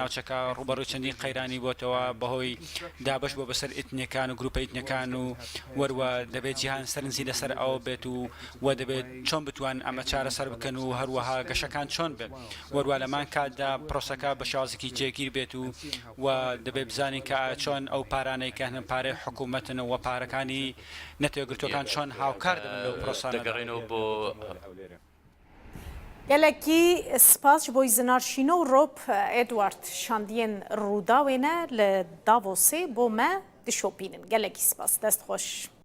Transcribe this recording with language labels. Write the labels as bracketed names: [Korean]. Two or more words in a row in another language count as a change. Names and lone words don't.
[Central Kurdish] ناوچەکە ڕوبەڕووی چەندین قەیرانی بۆتەوە بەهۆی دابش بۆ بەسەر ئیتنیەکان و گروپە ئیتنیەکان و وەروە دەبێت جیهان سەرنجی لەسەر ئەوە بێت و دەبێت چۆن بتوان ئەمە چارەسەر بکەن و هەروەها گەشەکان چۆن بێت وەروە لەمان کاتدا پرۆسەکە بە شازێکی جێگیر بێت و دەبێت بزانین کە چۆن ئەو پارانەی کە هەن پارەی حکوومەتن و پارەکانی نەتێگرتوەکان چۆن هاوکار دەبن لەو پرۆسانە دەگەڕێنەوە بۆ [Kurdish] gelekî spas ji bo zinarşîno Rob Edward şandiyên Rûdawê ne li Davosê bo me dişopînin gelekî spas dest xweş.